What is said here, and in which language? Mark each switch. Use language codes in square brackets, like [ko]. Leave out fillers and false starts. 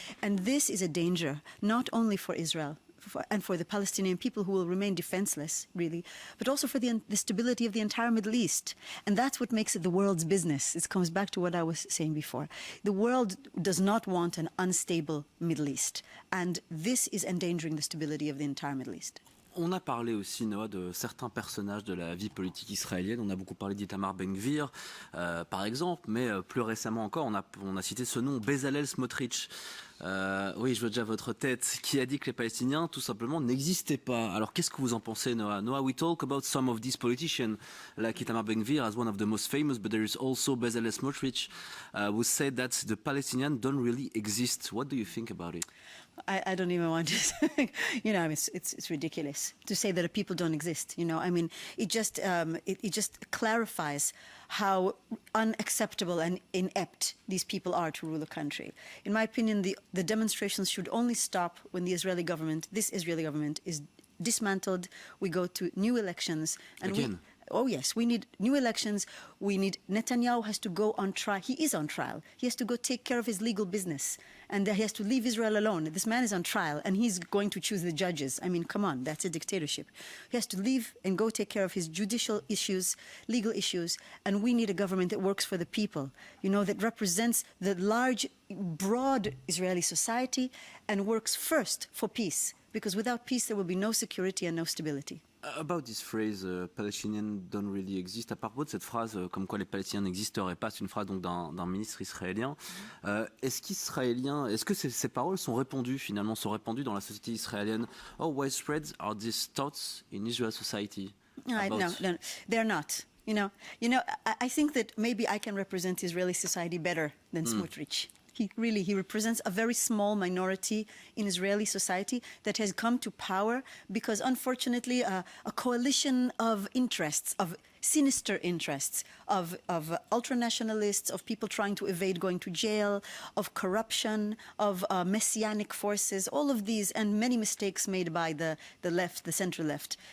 [en] And this is a danger, not only for Israel, and for the Palestinian people who will remain defenseless, really, but also for the stability of the entire Middle East. And that's what makes it the world's business. It comes back to what I was saying before. The world does not want an unstable Middle East. And this is endangering the stability of the entire Middle East. [fr] On a parlé aussi, Noah, de certains personnages de la vie politique israélienne. On a beaucoup parlé d'Itamar Ben-Gvir, par exemple, mais plus récemment encore, on a cité ce nom, Bezalel Smotrich. Oui, je vois déjà votre tête, qui a dit que les Palestiniens, tout simplement, n'existaient pas. Alors, qu'est-ce que vous en pensez, Noah? [en] Noah, we talk about some of these politicians, like Itamar Ben-Gvir as one of the most famous, but there is also Bezalel Smotrich, who said that the Palestinians don't really exist. What do you think about it? I don't even want to, you know, it's ridiculous to say that people don't exist. You know, I mean, it just clarifies how unacceptable and inept these people are to rule a country. In my opinion, the demonstrations should only stop when this Israeli government is dismantled. We go to new elections. And Again? Oh, yes, we need new elections. We need Netanyahu has to go on trial. He is on trial. He has to go take care of his legal business. And he has to leave Israel alone. This man is on trial, and he's going to choose the judges. I mean, come on, that's a dictatorship. He has to leave and go take care of his judicial issues, legal issues. And we need a government that works for the people, you know, that represents the large, broad Israeli society and works first for peace. Because without peace, there will be no security and no stability. About this phrase, Palestinians don't really exist. [fr] À propos de cette phrase, comme quoi les Palestiniens n'existeraient pas, c'est une phrase donc d'un ministre israélien. Est-ce que ces paroles sont répandues finalement, dans la société israélienne? [en] How widespread are these thoughts in Israel society? No, they're not. You know, I think that maybe I can represent Israeli society better than Smotrich. He represents a very small minority in Israeli society that has come to power because, unfortunately, a coalition of interests, of sinister interests, of ultranationalists, of people trying to evade going to jail, of corruption, of messianic forces, all of these, and many mistakes made by the left, the center left.